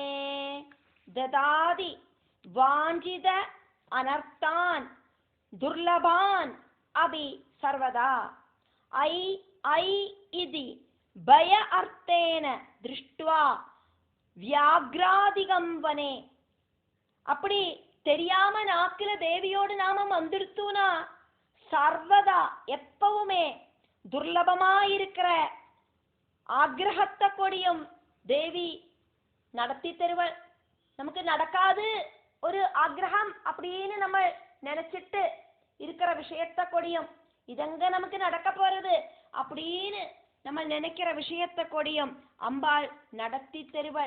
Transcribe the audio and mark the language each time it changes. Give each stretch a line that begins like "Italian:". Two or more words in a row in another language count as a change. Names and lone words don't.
Sanskrit: ददाति वाञ्छित अनर्थान् दुर्लभान् अपि सर्वदा ऐ ऐ इति भय अर्थेन दृष्ट्वा व्याघ्रादिकं वने.
Tamil: அப்படி தெரியாம நாக்கில தேவியோடு நாமம் வந்துடுத்துனா சர்வதா எப்பவுமே துர்லபமாயிருக்கிற ஆக்ரஹத்தை கொடியும் தேவி நடத்தி தருவள். நமக்கு நடக்காது ஒரு ஆக்ரஹம் அப்படின்னு நம்ம நினைச்சிட்டு இருக்கிற விஷயத்த கொடியும் இதெங்க நமக்கு நடக்க போறது அப்படின்னு நம்ம நினைக்கிற விஷயத்த கொடியும் அம்பாள் நடத்தி தருவள்.